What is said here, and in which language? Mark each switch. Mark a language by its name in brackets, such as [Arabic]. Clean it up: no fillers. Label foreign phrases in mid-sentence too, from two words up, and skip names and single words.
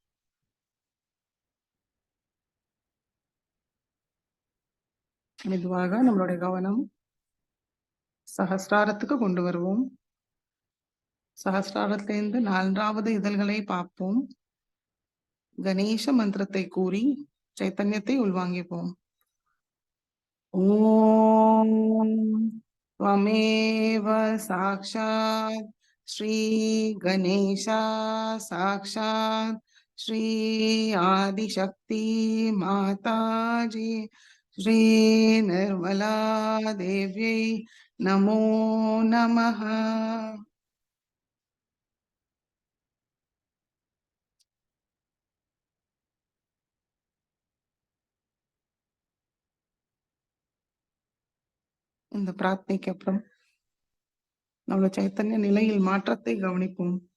[Tamil] மெதுவாக நம்மளுடைய கவனம் சஹஸ்ராரத்துக்கு கொண்டு வருவோம். சஹஸ்ராரத்திலிருந்து 4வது இதழ்களை பார்ப்போம். கணேச மந்திரத்தை கூறி சைத்தன்யத்தை உள்வாங்கிப்போம். [Sanskrit] ஓம் त्वमेव साक्षात् श्री गणेशा साक्षात् श्री आदिशक्ति माताजी श्री निर्मला देव्यै नमो नमः. [Tamil] இந்த பிரார்த்தனைக்கு அப்புறம் நம்மளோட சைத்தன்ய நிலையில் மாற்றத்தை கவனிப்போம்.